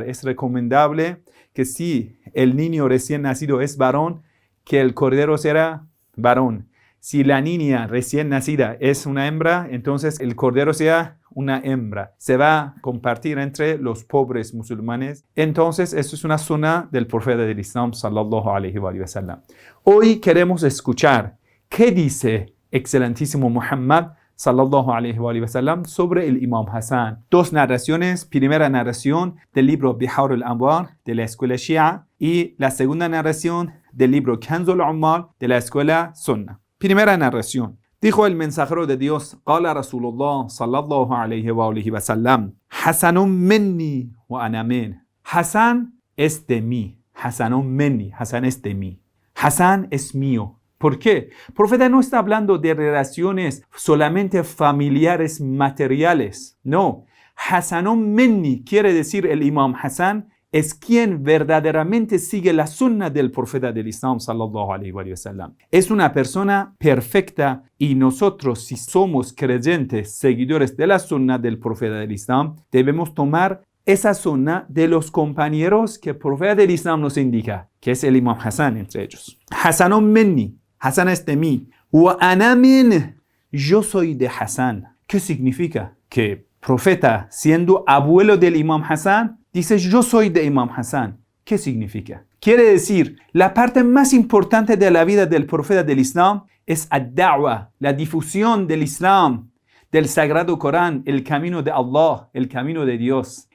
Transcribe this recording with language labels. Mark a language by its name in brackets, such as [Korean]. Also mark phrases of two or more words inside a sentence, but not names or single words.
[Spanish] Es recomendable que si el niño recién nacido es varón, que el cordero será varón. Si la niña recién nacida es una hembra, entonces el cordero sea una hembra. Se va a compartir entre los pobres musulmanes. Entonces, eso es una sunna del profeta del Islam, [Arabic] صلى الله عليه وسلم. [Spanish] Hoy queremos escuchar qué dice excelentísimo Muhammad, [Arabic] صلى الله عليه وسلم, [Spanish] sobre el Imam Hassan. Dos narraciones. Primera narración del libro Bihar al-Anwar de la escuela Shia y la segunda narración del libro Kanz al-Ummal de la escuela Sunna. Primera narración. Dijo el mensajero de Dios, [Arabic] قال رسول الله صلى الله عليه وسلم, حسن مني وأنا من. [Spanish] Hassan es de mí. [Arabic] حسن مني. [Spanish] Hassan es de mí. Hassan es mío. ¿Por qué? El profeta no está hablando de relaciones solamente familiares materiales. No. [Arabic] حسن مني [Spanish] quiere decir el Imam Hassan es quien verdaderamente sigue la sunna del profeta del Islam [Arabic] صلى الله عليه وسلم. [Spanish] Es una persona perfecta y nosotros, si somos creyentes, seguidores de la sunna del profeta del Islam, debemos tomar esa sunna de los compañeros que el profeta del Islam nos indica, que es el Imam Hassan entre ellos. [Arabic] حسن مني, [Spanish] Hassan es de mí. [Arabic] وأنا من, [Spanish] yo soy de Hassan. ¿Qué significa? Que el profeta, siendo abuelo del Imam Hassan, dice, yo soy de Imam Hassan. ¿Qué significa? Quiere decir, la parte más importante de la vida del profeta del Islam es ad-da'wa, la difusión del Islam, del Sagrado Corán, el camino de Allah, el camino de Dios.